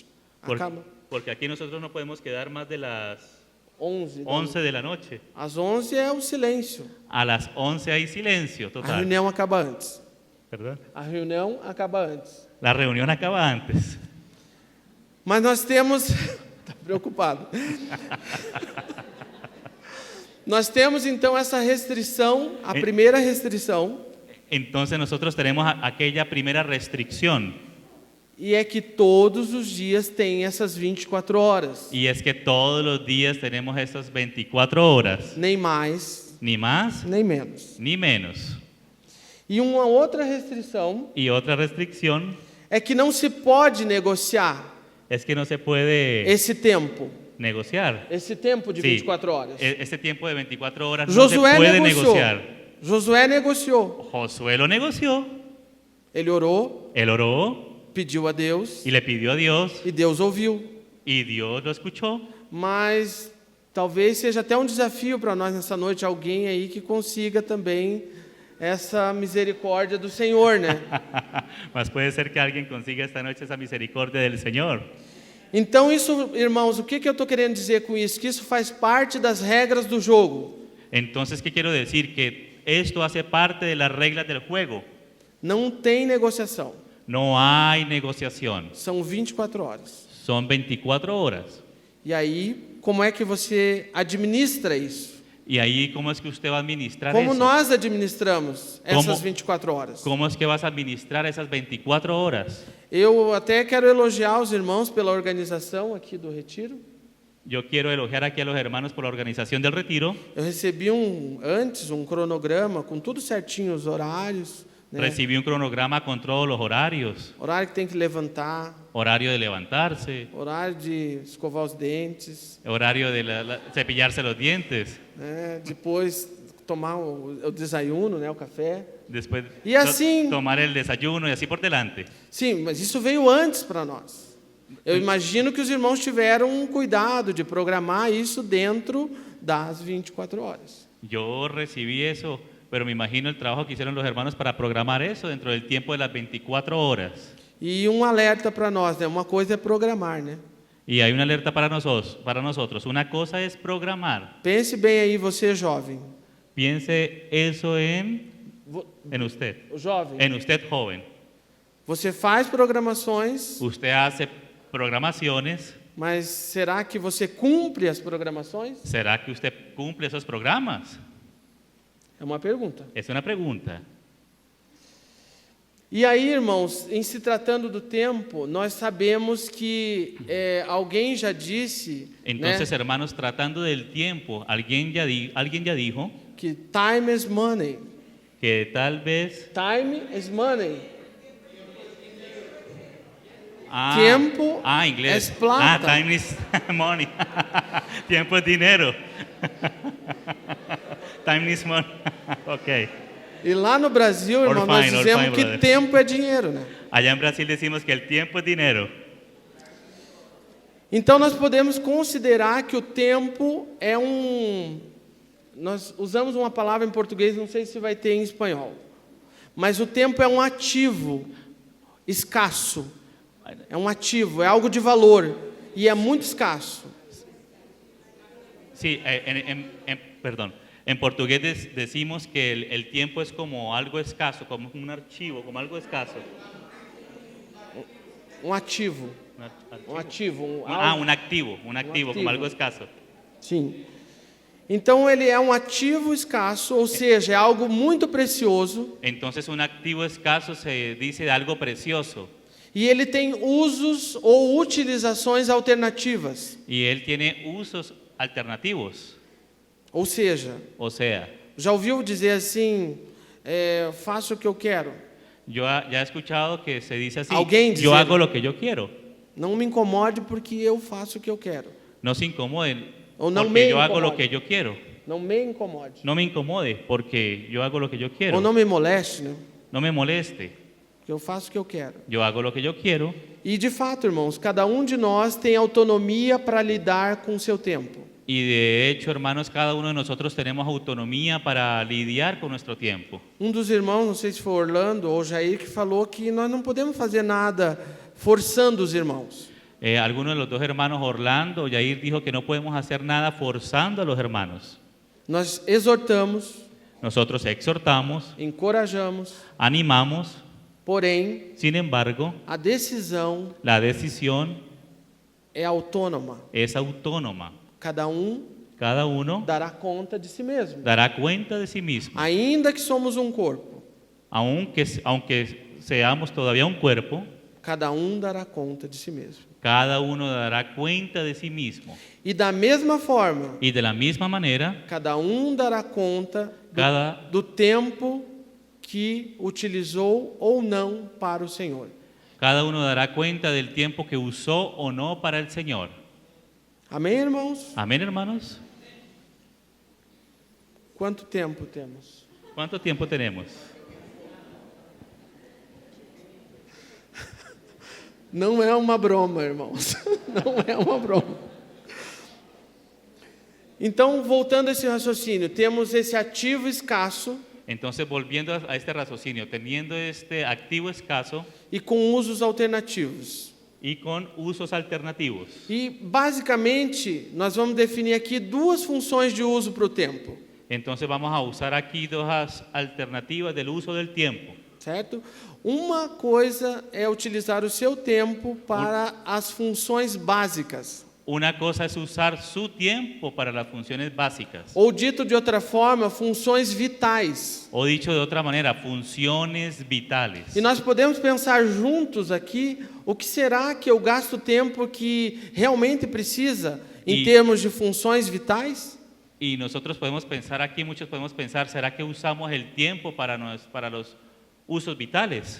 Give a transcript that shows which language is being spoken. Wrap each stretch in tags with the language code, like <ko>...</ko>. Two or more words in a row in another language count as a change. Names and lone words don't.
<es>Acaba Porque aquí nosotros no podemos quedar más de las 11. 11 de la noche.</es> <pt>Às 11 é o silêncio.</pt> <es>A las 11 hay silencio</es> <pt>A total. reunião acaba antes.</pt> <es>¿Verdad?</es> <pt>A reunião acaba antes.</pt> <es>La reunión acaba antes.</es> <pt>Mas nós temos... Está preocupado. Nós temos, então, essa restrição, a primeira restrição,</pt> <es>Entonces nosotros tenemos aquella primera restricción,</es> <pt>e é que todos os dias tem essas 24 horas.</pt> <es>y es que todos los días tenemos esas 24 horas,</es> <pt>Nem mais,</pt> <es>ni más</es> <pt>nem menos.</pt> <es>ni menos.</es> <pt>E uma outra restrição</pt> <es>Y otra restricción</es> <pt>é que não se pode negociar</pt> <es>es que no se puede</es> <pt>esse tempo.</pt> <es>negociar.</es> <pt>Esse tempo de</pt> <es>Sí,</es> <pt>24 horas.</pt> <es>Este tiempo de 24 horas no se Josué puede</es> <pt>negociou.</pt> <es>negociar.</es> <pt>Josué negociou.</pt> <es>Josué lo negoció,</es> <pt>Ele orou,</pt> <es>él oró</es> <pt>pediu a Deus</pt> <es>y le pidió a Dios</es> <pt>e Deus ouviu.</pt> <es>y Dios lo escuchó.</es> <pt>Mas talvez seja até um desafio para nós nessa noite, alguém aí que consiga também essa misericórdia do Senhor, né?</pt> <es>Mas puede ser que alguien consiga esta noche esa misericordia del Señor.</es> <pt>Então isso, irmãos, o que eu estou querendo dizer com isso? Que isso faz parte das regras do jogo.</pt> <es>Entonces, ¿qué quiero decir? Que esto hace parte de las reglas del juego.</es> <pt>Não tem negociação.</pt> <es>No hay negociación.</es> <pt>São 24 horas.</pt> <es>Son 24 horas.</es> <pt>E aí, como é que você administra isso?</pt> <es>Y ahí, ¿cómo es que usted va a administrar</es> <pt>Como</pt> <es>eso?</es> <pt>nós administramos essas</pt> <es>Como-</es> <pt>24 horas?</pt> <es>¿Cómo es que vas a administrar esas 24 horas?</es> <pt>Eu até quero elogiar os irmãos pela organização aqui do retiro.</pt> <es>Yo quiero elogiar aquí a los hermanos por la organización del retiro.</es> <pt>Eu recebi antes um cronograma com tudo certinho, os horários, né?</pt> <es>Recibí un cronograma con todos los horarios.</es> <pt>Horário que tem que levantar,</pt> <es>Horario de levantarse,</es> <pt>horário de escovar os dentes,</pt> <es>horario de cepillarse los dientes,</es> <pt>né? Depois tomar o desayuno, né? O café.</pt> <es>después Y así- tomar el desayuno y así por delante.</es> <pt>Sim, mas isso veio antes para nós. Eu imagino que os irmãos tiveram um cuidado de programar isso dentro das 24 horas.</pt> <es>Yo recibí eso, pero me imagino el trabajo que hicieron los hermanos para programar eso dentro del tiempo de las 24 horas.</es> <pt>E um alerta para nós, né? Uma coisa é programar, né?</pt> <es>Y hay una alerta para nosotros. Una cosa es programar.</es> <pt>Pense bem aí, você jovem.</pt> <es>Piense eso en</es> <pt>Vo-</pt> <es>usted,</es> <pt>O jovem.</pt> <es>en usted joven.</es> <pt>Você faz programações,</pt> <es>Usted hace programaciones.</es> <pt>mas será que você cumpre as programações?</pt> <es>¿Será que usted cumple esos programas?</es> <pt>É uma pergunta.</pt> <es>Es una pregunta.</es> <pt>E aí, irmãos, em se tratando do tempo, nós sabemos que alguém já disse,</pt> <es>Entonces,</es> <pt>né,</pt> <es>hermanos, tratando del tiempo, alguien ya dijo</es> <pt>que</pt> <en>time is money.</en> <es>que tal vez</es> <en>Time is money.</en> <es>Tiempo inglés. es plata.</es> <en>Time is money.</en> <es>Tiempo es dinero.</es> <en>Time is money. Ok.</en> <pt>E lá no Brasil, irmão, nós</pt> <en>Fine,</en> <pt>dizemos</pt> <en>fine,</en> <pt>que</pt> <en>brother.</en> <pt>tempo é dinheiro, né?</pt> <es>Allá en Brasil decimos que el tiempo es dinero.</es> <pt>Então nós podemos considerar que o tempo é nós usamos uma palavra em português, não sei se vai ter em espanhol. Mas o tempo é um ativo escasso. É um ativo, é algo de valor e é muito escasso.</pt> <es>Sí, perdón. En portugués decimos que el tiempo es como algo escaso, como un archivo, como algo escaso.</es> <pt>Um ativo,</pt> <es>Un</es> <pt>um ativo,</pt> <es>un activo, como algo escaso.</es> <pt>Sim. Então ele é um ativo escasso, ou seja, é algo muito precioso,</pt> <es>Entonces un activo escaso se dice de algo precioso</es> <pt>e ele tem usos ou utilizações alternativas.</pt> <es>y él tiene usos alternativos.</es> <pt>Ou seja,</pt> <es>O sea,</es> <pt>já ouviu dizer assim, faço o que eu quero?</pt> <es>ya he escuchado que se dice así, Alguien yo dice- hago lo que yo quiero.</es> <pt>Não me incomode porque eu faço o que eu quero.</pt> <es>No se incomoden O no me porque yo hago lo incomode. que yo quiero.</es> <pt>Não me incomode.</pt> <es>No me incomode porque yo hago lo que yo quiero.</es> <pt>Ou não me moleste, né?</pt> <es>No me moleste,</es> <pt>Porque eu faço o que eu quero.</pt> <es>yo hago lo que yo quiero.</es> <pt>E de fato, irmãos, cada um de nós tem autonomia para lidar com o seu tempo.</pt> <es>Y de hecho, hermanos, cada uno de nosotros tenemos autonomía para lidiar con nuestro tiempo.</es> <pt>Um dos irmãos, não sei se foi Orlando ou Jair, que falou que nós não podemos fazer nada forçando os irmãos.</pt> <es>Alguno de los dos hermanos, Orlando o Yair, dijo que no podemos hacer nada forzando a los hermanos.</es> <pt>Nós exortamos,</pt> <es>Nosotros exhortamos,</es> <pt>encorajamos,</pt> <es>animamos,</es> <pt>porém,</pt> <es>sin embargo,</es> <pt>a decisão</pt> <es>la decisión</es> <pt>é autônoma.</pt> <es>es autónoma.</es> <pt>Cada um</pt> <es>Cada uno</es> <pt>dará conta de si mesmo.</pt> <es>dará cuenta de sí mismo.</es> <pt>Ainda que somos um corpo,</pt> <es>Aunque seamos todavía un cuerpo,</es> <pt>cada um dará conta de si mesmo.</pt> <es>cada uno dará cuenta de sí mismo.</es> <pt>E da mesma forma,</pt> <es>Y de la misma manera,</es> <pt>cada um dará conta do tempo que utilizou ou não para o Senhor.</pt> <es>cada uno dará cuenta del tiempo que usó o no para el Señor.</es> <pt>Amém, irmãos?</pt> <es>Amén, hermanos.</es> <pt>Quanto tempo temos?</pt> <es>¿Cuánto tiempo tenemos?</es> <pt>Não é uma broma, irmãos. Não é uma broma. Então, voltando a esse raciocínio, temos esse ativo escasso</pt> <es>Entonces, volviendo a este raciocinio, teniendo este activo escaso</es> <pt>e com usos alternativos.</pt> <es>y con usos alternativos.</es> <pt>E, basicamente, nós vamos definir aqui duas funções de uso para o tempo,</pt> <es>Entonces, vamos a usar aquí dos alternativas del uso del tiempo.</es> <pt>certo? Uma coisa é utilizar o seu tempo para as funções básicas.</pt> <es>Una cosa es usar su tiempo para las funciones básicas.</es> <pt>Ou, dito de outra forma, funções vitais.</pt> <es>O dicho de otra manera, funciones vitales.</es> <pt>E nós podemos pensar juntos aqui o que será que eu gasto tempo que realmente precisa em termos de funções vitais?</pt> <es>Y nosotros podemos pensar aquí, muchos podemos pensar, ¿será que usamos el tiempo para los usos vitales?</es>